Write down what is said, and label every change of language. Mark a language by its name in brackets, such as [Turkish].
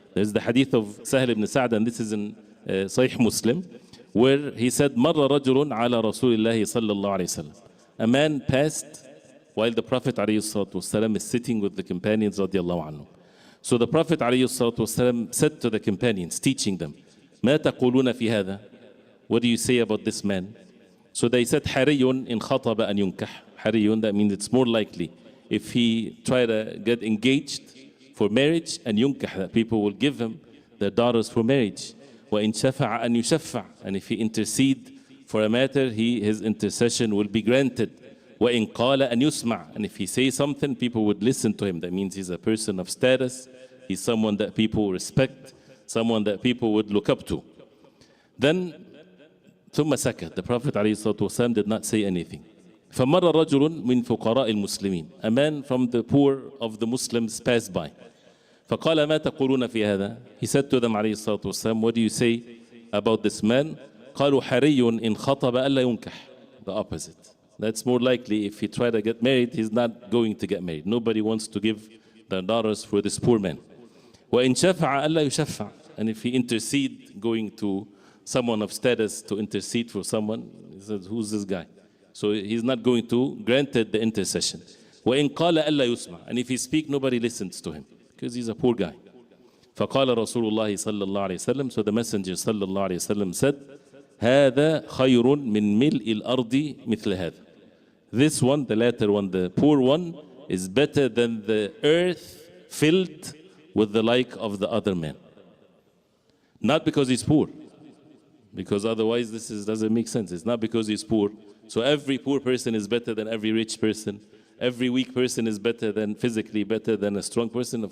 [English] There's the hadith of Sahel ibn Sa'd, and this is in Sahih Muslim, where he said, [Arabic] مَرَّ رَجُلٌ عَلَى رَسُولِ اللَّهِ صَلَّى اللَّهُ عَلَيْهِ وسلم. [English] A man passed while the Prophet ﷺ is sitting with the companions radiallahu anhum. So the Prophet ﷺ said to the companions, teaching them, [Arabic] ما تقولون في هذا? [English] What do you say about this man? So they said [Arabic] حري إن خطب أن ينكح. [English] حري, that means it's more likely if he try to get engaged for marriage, and ينكح, that people will give him their daughters for marriage. [Arabic] وإن شفع أن يشفع, [English] and if he intercede for a matter, his intercession will be granted. [Arabic] وإن قال أن يسمع, [English] and if he says something, people would listen to him. That means he's a person of status, he's someone that people respect, someone that people would look up to. [Arabic] Then ثم سكت. [English] The Prophet ﷺ did not say anything. [Arabic] فمر رجل من فقراء المسلمين. [English] A man from the poor of the Muslims passed by. [Arabic] فقال ما تقولون في هذا? [English] He said to them [Arabic] عليه الصلاة والسلام, [English] what do you say about this man? [Arabic] قالوا حري إن خطب ألا ينكح. [English] The opposite. That's more likely if he try to get married, he's not going to get married. Nobody wants to give their daughters for this poor man. [Arabic] وإن شفع ألا يشفع. [English] And if he intercede, going to someone of status to intercede for someone, he says, who's this guy? So he's not going to grant the intercession. [Arabic] وإن قال ألا يسمع. [English] And if he speak, nobody listens to him because he's a poor guy. [Arabic] فقال رسول الله صلى الله عليه وسلم. [English] So the Messenger [Arabic] صلى الله عليه وسلم said, هذا خير من ملء الأرض مثل هذا. [English] This one, the latter one, the poor one, is better than the earth filled with the like of the other man. Not because he's poor, because otherwise this doesn't make sense. It's not because he's poor. So every poor person is better than every rich person. Every weak person is better than, physically better than a strong person.